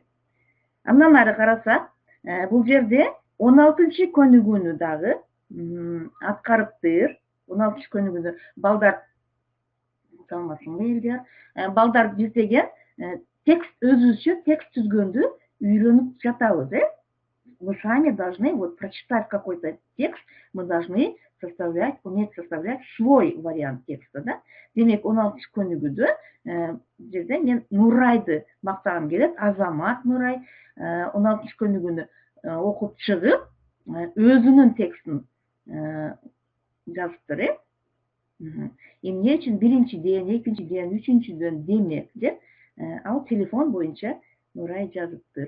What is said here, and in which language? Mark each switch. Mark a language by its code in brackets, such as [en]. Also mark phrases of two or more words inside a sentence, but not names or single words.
[ky] Андан ары карасак, бул жерде 16-чы көнүгүүнү дагы аткарыптыр. 16-чы көнүгүүнү балдар саламатсыңбы, Элдияр? Балдар биз деген текст, өзүбүзчө текст түзгөндү үйрөнүп жатабыз, [ru] Мы сами должны прочитать какой-то текст, мы должны уметь составлять свой вариант текста, [ky] Демек, 16 көнүгүүдө жерде мен Нурайды мактагым келет, Азамат Нурай 16 көнүгүүнү окуп чыгып, өзүнүн текстин жазыптыр, Эмне үчүн биринчиден, экинчиден, үчүнчүдөн демек деп, ал телефон боюнча Нурай жазыптыр.